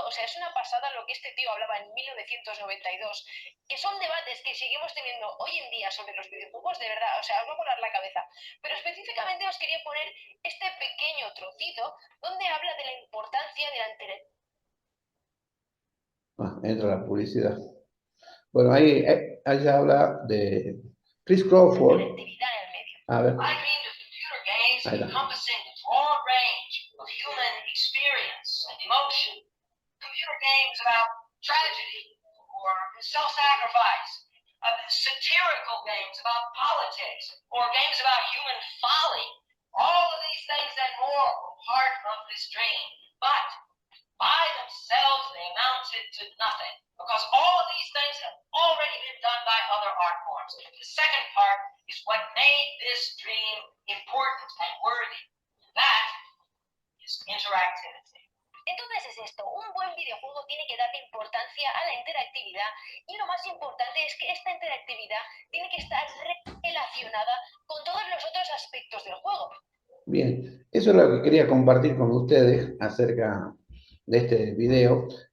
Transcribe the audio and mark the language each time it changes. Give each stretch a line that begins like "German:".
Spanish: O sea, es una pasada lo que este tío hablaba en 1992, que son debates que seguimos teniendo hoy en día sobre los videojuegos, de verdad, o sea, os va a volar la cabeza. Pero específicamente os quería poner este pequeño trocito donde habla de la importancia de la interactividad. Entra la publicidad. Bueno, ahí ya habla de Chris Crawford. Interactividad en el medio. A ver.
English: I mean the computer games
Spanish: Ahí está.
English: encompassing a broad range of human experience and emotion. Computer games about tragedy or self-sacrifice. Satirical games about politics or games about human folly. All of these things and more were part of this dream. But by themselves, they amounted to nothing because all of these things have already been done by other art forms. The second part is what made this dream important and worthy. That is interactivity.
Spanish: Entonces es esto, un buen videojuego tiene que darle importancia a la interactividad y lo más importante es que esta interactividad tiene que estar relacionada con todos los otros aspectos del juego. Bien, eso es lo que quería compartir con ustedes acerca de este video.